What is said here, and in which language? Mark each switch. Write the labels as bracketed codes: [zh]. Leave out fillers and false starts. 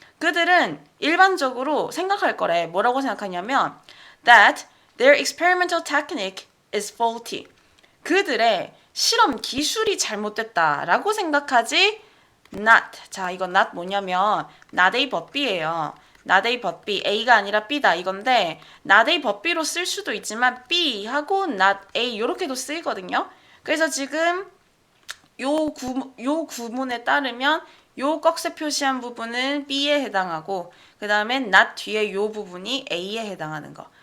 [ko] 그들은 일반적으로 생각할 거래. 뭐라고 생각하냐면 [en] that their experimental technique is faulty. [ko] 그들의 실험 기술이 잘못됐다라고 생각하지 not. 자, 이건 not 뭐냐면 not A but B예요. [en] not A but B. [ko] A가 아니라 B다 이건데 not A but B로 쓸 수도 있지만 B 하고 not A 이렇게도 쓰이거든요. 그래서 지금 요 구문에 따르면 요 꺽쇠 표시한 부분은 B에 해당하고 그 다음에 not 뒤에 요 부분이 A에 해당하는 거.